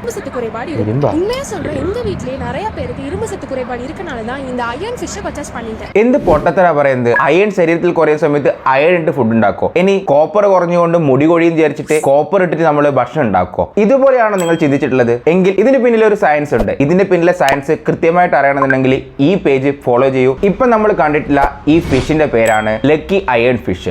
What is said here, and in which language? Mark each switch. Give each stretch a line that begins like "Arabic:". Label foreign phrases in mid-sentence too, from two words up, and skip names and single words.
Tamil: சத்து குறைபாடு இருக்கு. உண்மையா சொல்றேன், எங்க வீட்லயே நிறைய பேருக்கு இரும்பு சத்து குறைபாடு இருக்கனால தான் இந்த
English: iron fish
Tamil: பர்ச்சேஸ் பண்ணிட்டேன்.
Malayalam: എന്ത് പൊട്ടത്തരാ പറയുന്നത്? അയൺ ശരീരത്തിൽ കുറയുന്ന സമയത്ത് അയൺ ഇട്ട് ഫുഡ് ഉണ്ടാക്കോ? ഇനി കോപ്പർ കുറഞ്ഞുകൊണ്ട് മുടി കൊഴിയും വിചാരിച്ചിട്ട് കോപ്പർ ഇട്ടിട്ട് നമ്മൾ ഭക്ഷണം ഉണ്ടാക്കോ? ഇതുപോലെയാണോ നിങ്ങൾ ചിന്തിച്ചിട്ടുള്ളത്? എങ്കിൽ ഇതിന് പിന്നിൽ ഒരു സയൻസ് ഉണ്ട്. ഇതിന്റെ പിന്നിലെ സയൻസ് കൃത്യമായിട്ട് അറിയണമെന്നുണ്ടെങ്കിൽ ഈ പേജ് ഫോളോ ചെയ്യൂ. ഇപ്പൊ നമ്മൾ കണ്ടിട്ടില്ല ഈ ഫിഷിന്റെ പേരാണ് ലക്കി അയൺ ഫിഷ്.